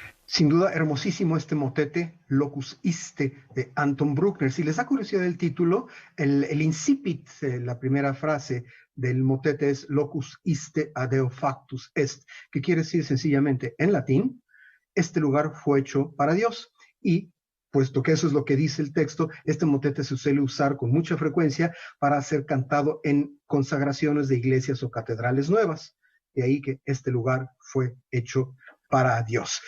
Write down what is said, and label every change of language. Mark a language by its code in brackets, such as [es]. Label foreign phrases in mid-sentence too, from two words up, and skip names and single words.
[es] Sin duda, hermosísimo este motete, Locus Iste, de Anton Bruckner. Si les da curiosidad el título, el incipit, la primera frase del motete es [la] Locus Iste adeo factus est, [es] que quiere decir sencillamente en latín, este lugar fue hecho para Dios. Y puesto que eso es lo que dice el texto, este motete se suele usar con mucha frecuencia para ser cantado en consagraciones de iglesias o catedrales nuevas. De ahí que este lugar fue hecho para Dios.